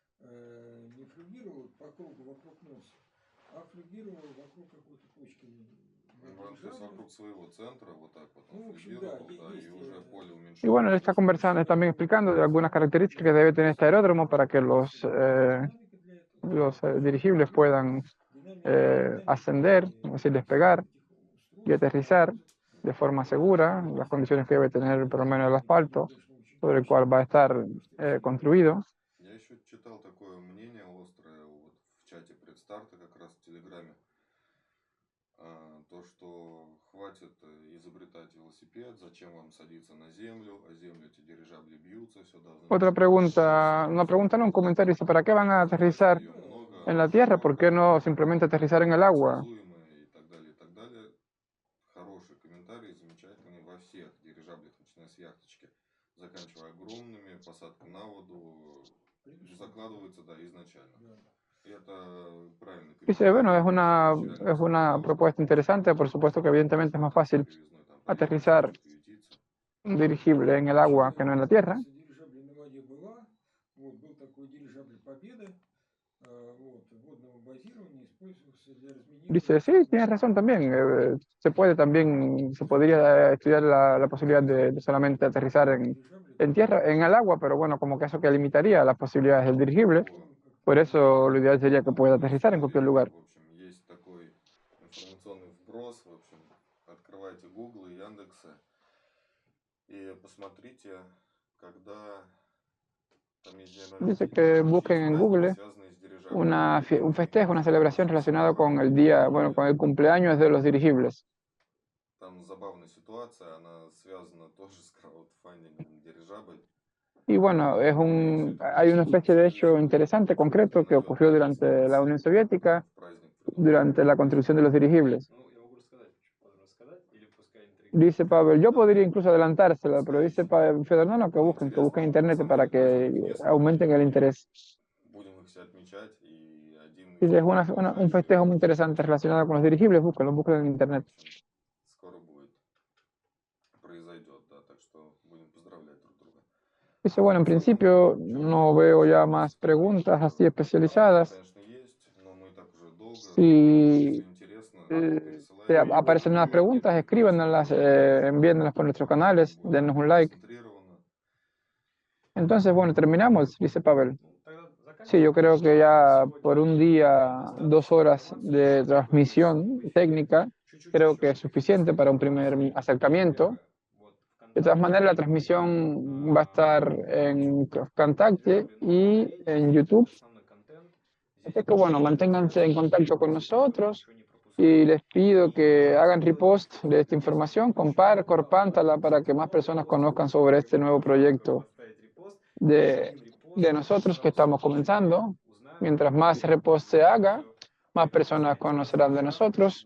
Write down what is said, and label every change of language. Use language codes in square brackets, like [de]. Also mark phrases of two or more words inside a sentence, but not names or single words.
[es] Y bueno, él está conversando, también explicando de algunas características que debe tener este aeródromo para que los dirigibles puedan ascender, es decir, despegar y aterrizar de forma segura, las condiciones que debe tener por lo menos el asfalto sobre el cual va a estar construido. [ru] Я еще читал такое мнение острое вот в чате предстарта, как раз в Телеграме, то, что хватит изобретать велосипед, зачем вам садиться на землю, а землю эти дирижабли бьются, все должно... [es] Otra pregunta, una pregunta no, un comentario, dice, ¿para qué van a aterrizar en la tierra? ¿Por qué no simplemente aterrizar en el agua? [ru] И так далее, и так далее. Хороший комментарий, замечательный во всех дирижаблях, начиная с яхточки, заканчивая огромными, посадка на воду, закладывается, да, изначально. [es] Dice, bueno, es una propuesta interesante, por supuesto que evidentemente es más fácil aterrizar un dirigible en el agua que no en la tierra. Dice, sí, tienes razón también. Se podría estudiar la posibilidad de solamente aterrizar en tierra, en el agua, pero bueno, como que eso que limitaría las posibilidades del dirigible. Por eso lo ideal sería que pueda aterrizar en cualquier lugar. [ru] Есть такой информационный вброс, в общем, открывайте Google и Яндексы и посмотрите, когда там есть... [es] Dice que busquen en Google un festejo, una celebración relacionada con el día, bueno, con el cumpleaños de los dirigibles. [ru] Там забавная ситуация, она связана тоже с краудфандингом дирижабль. [es] Y bueno, hay una especie de hecho interesante, concreto, que ocurrió durante la Unión Soviética, durante la construcción de los dirigibles. Dice Pavel, yo podría incluso adelantársela, pero dice Pavel, Fedor, no, que busquen internet para que aumenten el interés. Dice, es un festejo muy interesante relacionado con los dirigibles, búscalo en internet. [ru] Скоро будет. Произойдет, да, так что будем поздравлять друг друга. [es] Dice, bueno, en principio no veo ya más preguntas así especializadas. [ru] Конечно, есть, но мы так уже долго. [es] Si [ru] Если интересно, [es] te aparecen nuevas preguntas, escríbanlas, envíenlas por nuestros canales, denos un like. [ru] концентрированно. [es] Entonces, bueno, terminamos, dice Pavel. [ru] Ну, тогда [es] Sí, yo creo que ya [ru] Сегодня [es] por un día, 2 horas de transmisión técnica, creo que es suficiente para un primer acercamiento. [ru] вот [es] De todas maneras, la transmisión va a estar en Contacte y en YouTube. [ru] основной контент. [es] Así que bueno, manténganse en contacto con nosotros y les pido que hagan repost de esta información, compártala para que más personas conozcan sobre este nuevo proyecto de nosotros que estamos comenzando. Mientras más repost se haga, más personas conocerán de nosotros.